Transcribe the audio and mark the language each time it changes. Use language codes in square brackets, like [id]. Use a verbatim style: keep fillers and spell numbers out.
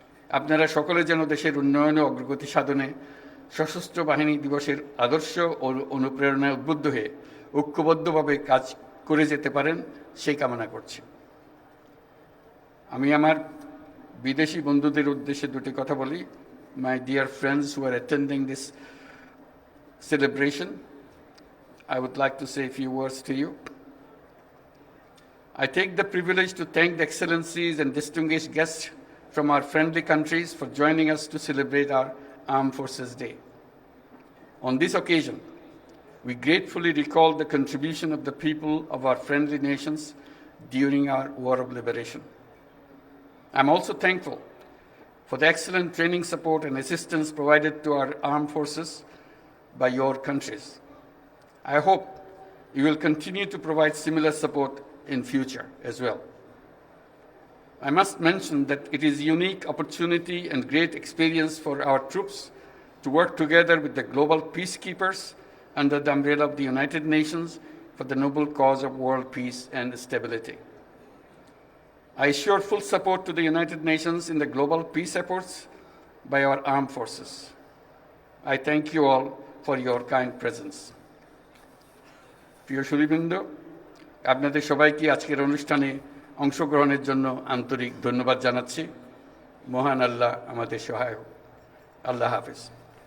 [bn] আপনারা সকলে যেন দেশের উন্নয়ন ও অগ্রগতি সাধনে সশস্ত্র বাহিনী দিবসের আদর্শ ও অনুপ্রেরণায় উদ্বুদ্ধ হয়ে ঐক্যবদ্ধভাবে কাজ করে যেতে পারেন, সেই কামনা করছি। আমি আমার বিদেশি বন্ধুদের উদ্দেশ্যে দুটি কথা বলি। [en] My dear friends who are attending this celebration, I would like to say few words to you. I take the privilege to thank the excellencies and distinguished guests from our friendly countries for joining us to celebrate our Armed Forces Day. On this occasion, we gratefully recall the contribution of the people of our friendly nations during our War of Liberation. I'm also thankful for the excellent training support and assistance provided to our armed forces by your countries. I hope you will continue to provide similar support in future as well. I must mention that it is a unique opportunity and great experience for our troops to work together with the global peacekeepers under the umbrella of the United Nations for the noble cause of world peace and stability. I assure full support to the United Nations in the global peace efforts by our armed forces. I thank you all for your kind presence. [bn] প্রিয় সুধীবৃন্দ, আপনাদের সবাইকে আজকের অনুষ্ঠানে অংশগ্রহণের জন্য আন্তরিক ধন্যবাদ জানাচ্ছি। মহান আল্লাহ আমাদের সহায় হোক। আল্লাহ হাফেজ।